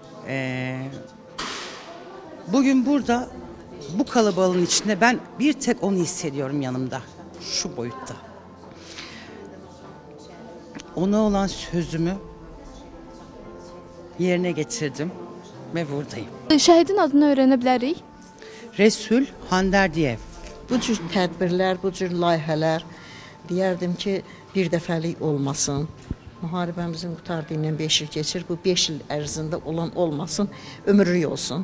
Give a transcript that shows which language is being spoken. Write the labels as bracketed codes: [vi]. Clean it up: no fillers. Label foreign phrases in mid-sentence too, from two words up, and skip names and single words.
[tr] Bugün burada bu kalabalığın içinde ben bir tek onu hissediyorum yanımda. Şu boyutta. Ona olan sözümü yerine getirdim ve buradayım. [az] Şəhidin adını öyrənə bilərik? Resul Handerdiyev. Bu cür tədbirlər, bu cür layihələr deyərdim ki, bir dəfəlik olmasın. Müharibəmizin qurtardığı ilə 5 il keçir. Bu 5 il ərzində olan olmasın, ömürlük olsun.